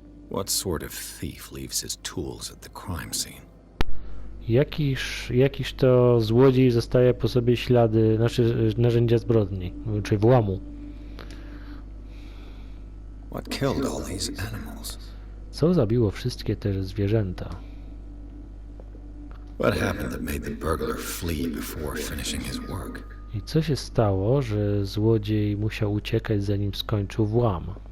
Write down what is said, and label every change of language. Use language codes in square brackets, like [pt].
[en] What sort of thief leaves his tools at the crime scene? [pl] Jakiż to złodziej zostawia po sobie ślady, znaczy narzędzia zbrodni, czy włamu. [en] What killed all these animals? [pl] Co zabiło wszystkie te zwierzęta? [en] What happened that made the burglar flee before finishing his work? [pl] I co się stało, że złodziej musiał uciekać, zanim skończył włam?